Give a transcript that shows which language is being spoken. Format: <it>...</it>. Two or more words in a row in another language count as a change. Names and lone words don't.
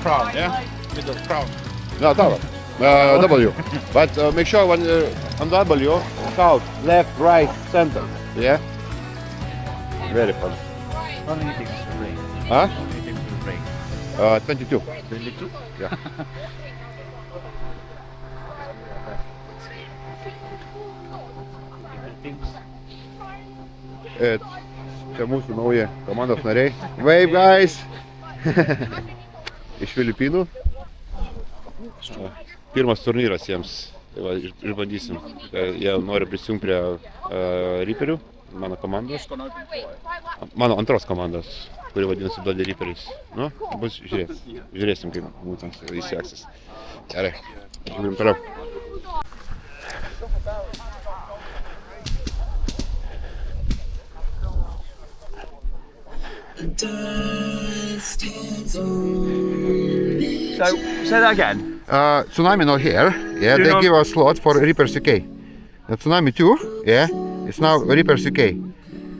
<en>Crown, yeah? Middle crown. No, tower. W. But make sure when on W, count left, right, center. Yeah? Very fun. How many things to bring? Huh? How many things to bring? 22. 22? Yeah.</en> <lt>Čia mūsų nauji komandos nariai.</lt> <en>Wave guys!</en> <lt>Iš Filipinų. Pirmas turnyras jiems. Tai va, išbandysim. Jie nori prisijungti prie Reaperių, mano komandos. Mano antros komandos, kuri vadinasi Bloody Reaperiais. Nu, bus žiūrėsim, kaip būtent jis seksis. Gerai, žiūrim toliau.</lt> <en>So, say that again. Tsunami not here. Yeah, they give us slot for Reapers UK. The Tsunami 2, yeah, it's now Reapers UK.</en>